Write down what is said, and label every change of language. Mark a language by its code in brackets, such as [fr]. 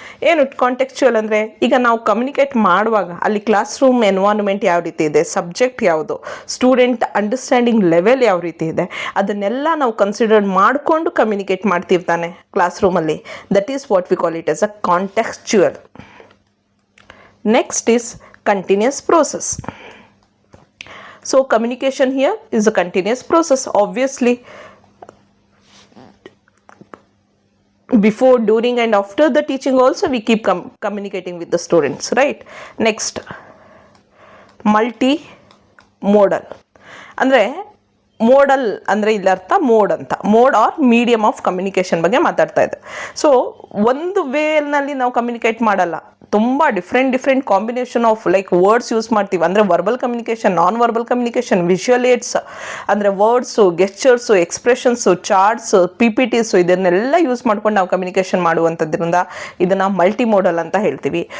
[kn] ಏನು ಕಾಂಟೆಕ್ಚುಯಲ್ ಅಂದರೆ, ಈಗ ನಾವು ಕಮ್ಯುನಿಕೇಟ್ ಮಾಡುವಾಗ ಅಲ್ಲಿ ಕ್ಲಾಸ್ ರೂಮ್ ಎನ್ವೈರ್ನ್ಮೆಂಟ್ ಯಾವ ರೀತಿ ಇದೆ, ಸಬ್ಜೆಕ್ಟ್ ಯಾವುದು, ಸ್ಟೂಡೆಂಟ್ ಅಂಡರ್ಸ್ಟ್ಯಾಂಡಿಂಗ್ ಲೆವೆಲ್ ಯಾವ ರೀತಿ ಇದೆ, ಅದನ್ನೆಲ್ಲ ನಾವು ಕನ್ಸಿಡರ್ ಮಾಡಿಕೊಂಡು ಕಮ್ಯುನಿಕೇಟ್ ಮಾಡ್ತಿರ್ತಾನೆ ಕ್ಲಾಸ್ ರೂಮಲ್ಲಿ. [en] That is what we call it as a contextual. Next is continuous process. So communication here is a continuous process. Obviously before, during and after the teaching also we keep communicating with the students, right? Next, multimodal. [kn] ಅಂದರೆ model ಅಂದರೆ ಇಲ್ಲಿ ಅರ್ಥ mode ಅಂತ, [en] mode or medium of communication [kn] ಬಗ್ಗೆ ಮಾತಾಡ್ತಾ ಇದೆ. So ಒಂದು ವೇನಲ್ಲಿ ನಾವು ಕಮ್ಯುನಿಕೇಟ್ ಮಾಡಲ್ಲ, ತುಂಬ [en] different combination of like words [kn] use ಮಾಡ್ತೀವಿ. ಅಂದರೆ verbal communication, non verbal communication, visual AIDS ಅಂದರೆ ವರ್ಡ್ಸು, ಗೆಸ್ಚರ್ಸು, ಎಕ್ಸ್ಪ್ರೆಷನ್ಸು, ಚಾರ್ಟ್ಸು, PPTಸು, ಇದನ್ನೆಲ್ಲ ಯೂಸ್ ಮಾಡ್ಕೊಂಡು ನಾವು ಕಮ್ಯುನಿಕೇಷನ್ ಮಾಡುವಂಥದ್ರಿಂದ ಇದನ್ನು ಮಲ್ಟಿ ಮೋಡಲ್ ಅಂತ ಹೇಳ್ತೀವಿ.